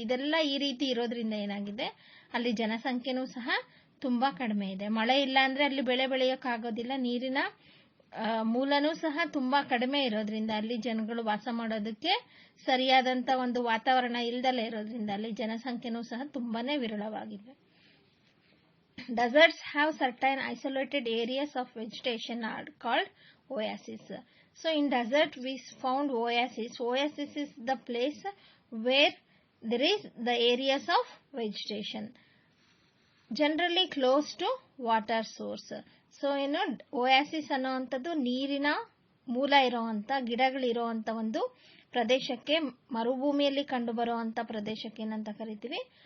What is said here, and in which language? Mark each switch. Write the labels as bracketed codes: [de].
[kn] ಇದೆಲ್ಲ ಈ ರೀತಿ ಇರೋದ್ರಿಂದ ಏನಾಗಿದೆ ಅಲ್ಲಿ ಜನಸಂಖ್ಯೆನೂ ಸಹ ತುಂಬ ಕಡಿಮೆ ಇದೆ. ಮಳೆ ಇಲ್ಲ ಅಂದರೆ ಅಲ್ಲಿ ಬೆಳೆ ಬೆಳೆಯೋಕ್ಕಾಗೋದಿಲ್ಲ, ನೀರಿನ ಮೂಲನೂ ಸಹ ತುಂಬ ಕಡಿಮೆ ಇರೋದ್ರಿಂದ ಅಲ್ಲಿ ಜನಗಳು ವಾಸ ಮಾಡೋದಕ್ಕೆ ಸರಿಯಾದಂಥ ಒಂದು ವಾತಾವರಣ ಇಲ್ದಲೇ ಇರೋದ್ರಿಂದ ಅಲ್ಲಿ ಜನಸಂಖ್ಯೆನೂ ಸಹ ತುಂಬಾನೇ ವಿರಳವಾಗಿದೆ. [en] Deserts have certain isolated areas of vegetation are called oases. So in desert we found oasis. Oasis is the place where there is the areas of vegetation, generally close to water source. [kn] So oasis ಅನ್ನುವಂಥದ್ದು ನೀರಿನ ಮೂಲ ಇರುವಂಥ ಗಿಡಗಳಿರುವಂಥ ಒಂದು ಪ್ರದೇಶಕ್ಕೆ, ಮರುಭೂಮಿಯಲ್ಲಿ ಕಂಡು ಬರುವಂಥ ಪ್ರದೇಶಕ್ಕೆ ಏನಂತ ಕರಿತೀವಿ?